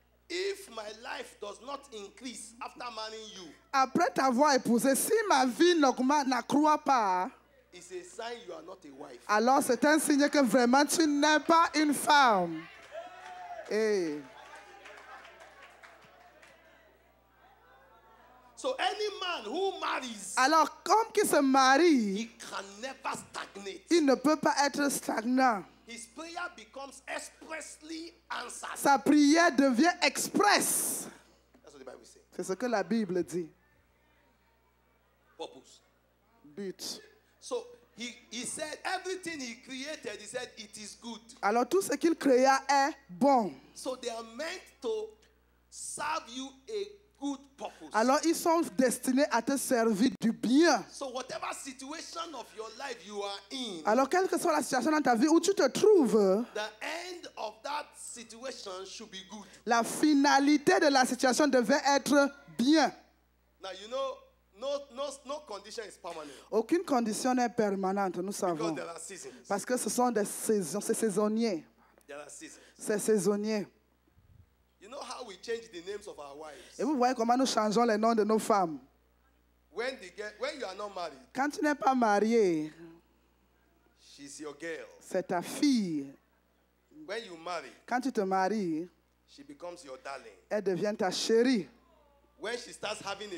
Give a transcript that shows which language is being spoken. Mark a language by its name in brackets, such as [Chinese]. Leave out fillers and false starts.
[English] if my life does not increase after marrying you, [French] après t'avoir épousé, si ma vie n'accroît pas, [English] it's a sign you are not a wife. [French] alors c'est un signe que vraiment tu n'es pas une femme. Hey. [English] So any man who marries, [French] Alors, comme qui se [English] he [French] marie, [English] can never stagnate. [French] il ne peut pas être stagnant. [English] His prayer becomes expressly answered. [French] Sa prière devient express. [English] That's what the Bible says. [French] C'est ce que la Bible dit. [English] Purpose. But. So he said everything he created, he said it is good. [French] Alors, tout ce qu'il créa est bon. [English] So they are meant to serve you a good purpose. [French] Alors, ils sont destinés à te servir du bien. [English] So whatever situation of your life you are in, [French] Alors, quelle que soit la situation dans ta vie où tu te trouves, [English] the end of that situation should be good. [French] la finalité de la situation devait être bien. [English] Now you know, no condition is permanent [French] Aucune condition n'est permanente, nous [English] because [French] savons. [English] there are seasons. [French] Parce que ce sont des saisons, c'est saisonnier. [English] There are seasons. [French] C'est saisonnier. [English] You know how we change the names of our wives? [French] Et vous voyez comment nous changeons les noms de nos femmes. [English] When you are not married, [French] Quand tu n'es pas marié, [English] she's your girl. [French] c'est ta fille. [English] When you marry, [French] Quand tu te maries, [English] she becomes your darling. [French] elle devient ta chérie. [English] When she starts having a